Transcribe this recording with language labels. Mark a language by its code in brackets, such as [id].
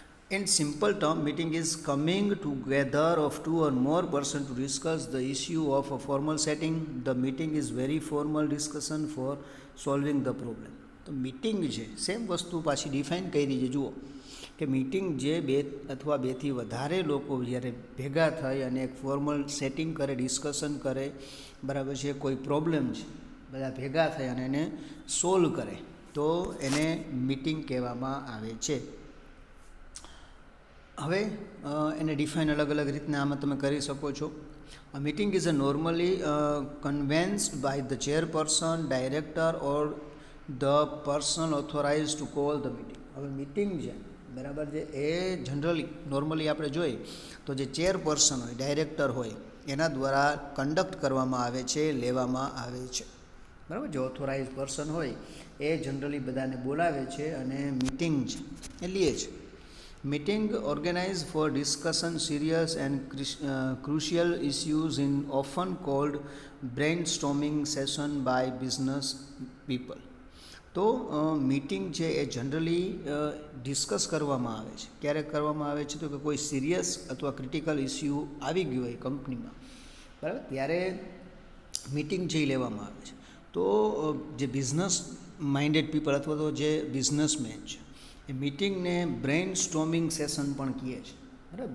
[en] In simple term, meeting is coming together of two or more persons to discuss the issue of a formal setting. The meeting is very formal discussion for solving the problem. [gu] તો meeting છે, same વસ્તુ પાછી define કરી છે. જુઓ કે meeting જે બે અથવા બેથી વધારે લોકો જ્યારે ભેગા થઈ અને એક ફોર્મલ સેટિંગ કરે, ડિસ્કશન કરે, બરાબર છે, કોઈ પ્રોબ્લેમ છે, બધા ભેગા થઈ અને એને સોલ્વ કરે, તો એને મીટિંગ કહેવામાં આવે છે. હવે એને ડિફાઇન અલગ અલગ રીતના આમાં તમે કરી શકો છો. [en] A meeting is a normally convenes by the chairperson, director or the person authorized to call the meeting. [gu] હવે મીટિંગ છે, બરાબર છે, એ જનરલી નોર્મલી આપણે જોઈએ તો જે ચેરપર્સન હોય, ડાયરેક્ટર હોય, એના દ્વારા કન્ડક્ટ કરવામાં આવે છે, લેવામાં આવે છે, બરાબર? જે ઓથોરાઇઝ પર્સન હોય એ જનરલી બધાને બોલાવે છે અને મીટિંગ છે એ લે છે. [en] Meeting organized for discussion serious and crucial issues in often called brainstorming session by business people. [gu] તો મીટિંગ છે એ જનરલી ડિસ્કસ કરવામાં આવે છે. ક્યારે કરવામાં આવે છે? તો કે કોઈ સિરિયસ અથવા ક્રિટિકલ ઇસ્યુ આવી ગયું હોય કંપનીમાં, બરાબર, ત્યારે મીટિંગ છે એ લેવામાં આવે છે. તો જે બિઝનેસ માઇન્ડેડ પીપલ અથવા તો જે બિઝનેસમેન છે એ મીટિંગને બ્રેઇન સ્ટોમિંગ સેશન પણ કહે છે, બરાબર?